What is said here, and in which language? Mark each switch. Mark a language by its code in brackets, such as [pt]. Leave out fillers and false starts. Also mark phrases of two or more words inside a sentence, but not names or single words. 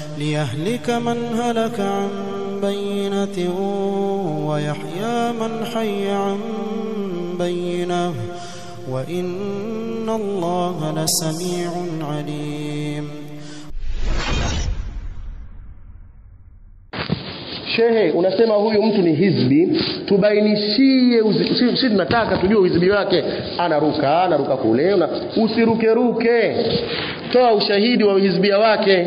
[ar] ليهلك من هلك عن بينة ويحيى من حي عن بينة وإن الله لسميع عليم. [sw] Shehe, unasema huyu mtu ni hizbi, tubainishie, sisi tunataka tujue hizbi wake, anaruka kule, usiruke, toa ushahidi wa hizbia wake.